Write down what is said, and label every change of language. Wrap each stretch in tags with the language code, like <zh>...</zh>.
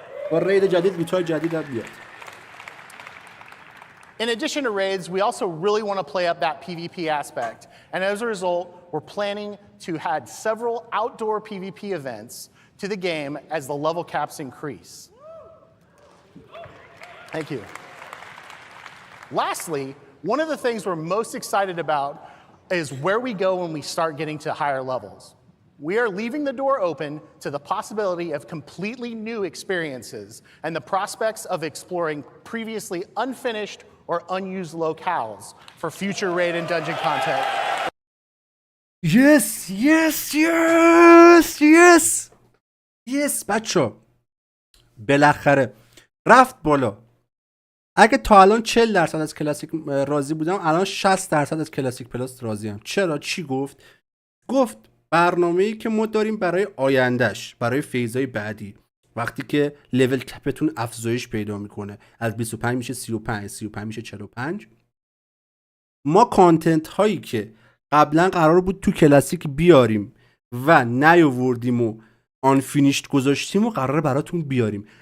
<fa>با رید جدید لوت‌های جدید هم بیاد.</fa> <en>In addition to raids, we also really want to play up that PvP aspect. And as a result, we're planning to add several outdoor PvP events to the game as the level caps increase. Thank you. Lastly, one of the things we're most excited about is where we go when we start getting to higher levels. We are leaving the door open to the possibility of completely new experiences and the prospects of exploring previously unfinished or unused locales for future raid and dungeon content. Yes, yes, yes, yes. Yes,</en> <fa>بچه بالاخره رفت بالا. اگه تا الان 40% از کلاسیک راضی بودم، الان 60% از کلاسیک پلاس راضیم. چرا؟ چی گفت؟ گفت برنامه‌ای که ما داریم برای آیندهش، برای فیزهای بعدی، وقتی که لول کپتون افزایش پیدا میکنه، از 25 میشه 35، 35 میشه 45، ما کانتنت هایی که قبلا قرار بود تو کلاسیک بیاریم و نیاوردیم و آن فینیشت گذاشتیم و قراره براتون بیاریم.</fa>